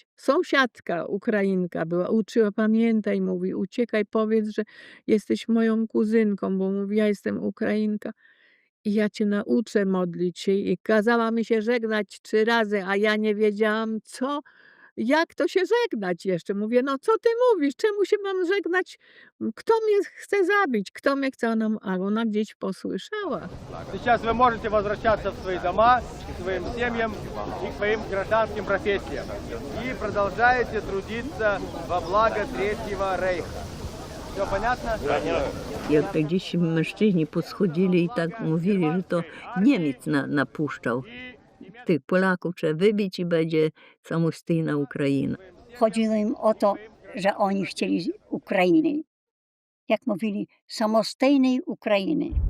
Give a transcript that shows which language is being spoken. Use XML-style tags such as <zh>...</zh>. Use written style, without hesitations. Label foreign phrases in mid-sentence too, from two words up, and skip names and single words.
<pl>Sąsiadka Ukrainka była, uczyła, pamiętaj, mówi, uciekaj, powiedz, że jesteś moją kuzynką, bo mówi, ja jestem Ukrainka i ja cię nauczę modlić się. I kazała mi się żegnać 3 razy, a ja nie wiedziałam, jak to się żegnać jeszcze. Mówię, no co ty mówisz? Czemu się mam żegnać? Kto mnie chce zabić? Kto mnie chce? A ona gdzieś posłyszała.</pl> <ru>Сейчас вы можете возвращаться в свои дома, к своим семьям и к своим гражданским профессиям. И продолжаете трудиться во благо Третьего Рейха. Все понятно?</ru> <pl>Jak te dzieci mężczyźni podchodzili i tak mówili, że to Niemiec napuszczał. Tych Polaków trzeba wybić i będzie samodzielna Ukraina. Chodziło im o to, że oni chcieli Ukrainy. Jak mówili, samodzielnej Ukrainy.</pl>